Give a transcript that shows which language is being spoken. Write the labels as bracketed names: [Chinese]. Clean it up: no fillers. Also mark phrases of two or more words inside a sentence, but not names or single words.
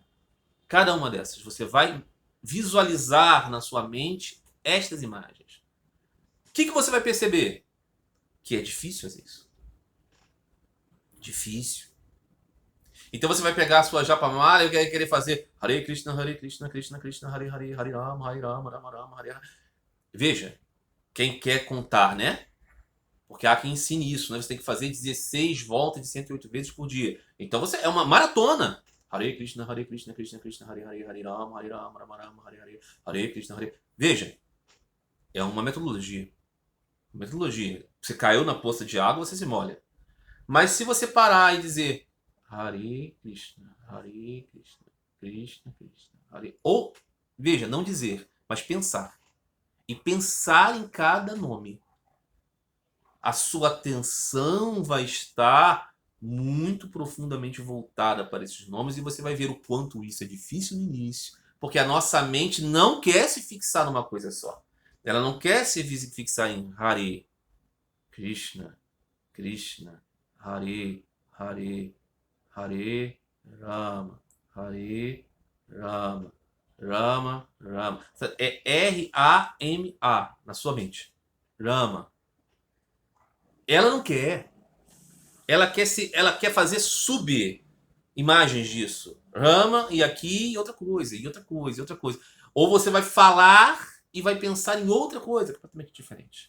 [Portuguese] Cada uma dessas. Você vai visualizar na sua mente estas imagens. O que você vai perceber? Que é difícil fazer isso. Difícil. Então você vai pegar a sua japamala e vai querer fazer [Sanskrit] हरे कृष्ण, कृष्ण कृष्ण, हरे हरे, हरे राम, राम राम, हरे हरे. [Portuguese] Veja, quem quer contar, né? Porque há quem ensine isso, né? Você tem que fazer 16 voltas de 108 vezes por dia. Então você é uma maratona. [Sanskrit] हरे कृष्ण, कृष्ण कृष्ण, हरे हरे, हरे राम, राम राम, हरे हरे, हरे कृष्ण, हरे. [Portuguese] Veja, é uma metodologia. Metodologia. Você caiu na poça de água, você se molha. Mas se você parar e dizer [Sanskrit] हरे कृष्ण, कृष्ण कृष्ण, हरे... [Portuguese] Ou, veja, não dizer, mas pensar. E pensar em cada nome. A sua atenção vai estar muito profundamente voltada para esses nomes e você vai ver o quanto isso é difícil no início, porque a nossa mente não quer se fixar numa coisa só. Ela não quer se fixar em [Sanskrit] हरे कृष्ण, कृष्ण, हरे हरे, हरे राम, राम राम. [Portuguese] É R-A-M-A na sua mente. Rama. Ela não quer. Ela quer fazer sub-imagens disso. Rama e aqui e outra coisa, e outra coisa, e outra coisa. Ou você vai falar e vai pensar em outra coisa completamente diferente.